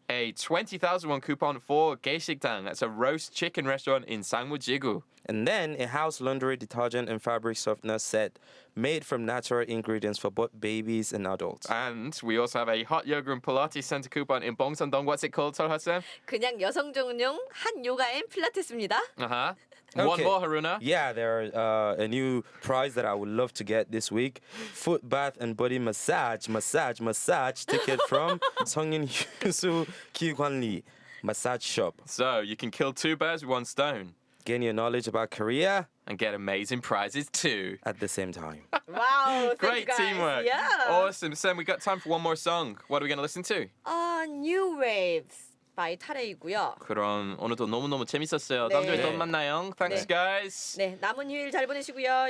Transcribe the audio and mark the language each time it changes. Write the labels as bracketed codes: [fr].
[en] A 20,000 won coupon for Geishikdang. That's a roast chicken restaurant in Sangwoo-jigu. and then a house laundry detergent and fabric softener set made from natural ingredients for both babies and adults. And we also have a hot yoga and Pilates center coupon in Bongsan-dong. What's it called, Solha-sam? [ko] 그냥 여성 전용 한 요가 앤 필라테스입니다. [en] Uh-huh. One Okay. more, Haruna. Yeah, there are a new prize that I would love to get this week. Foot bath and body massage massage ticket from 성인 휴수 기관리 massage shop. So you can kill two birds with one stone Gain your knowledge about Korea and get amazing prizes too. at the same time. Wow, thank Great you guys. teamwork. Yeah. Awesome. Sam, we got time for one more song. What are we going to listen to? New Waves by 타레이고요. [ko] 그럼 오늘도 너무너무 재밌었어요. 네. 다음 주에 또 네. 만나요. [en] Thanks, [ko] 네. [en] guys. [ko] 네, 남은 휴일 잘 보내시고요.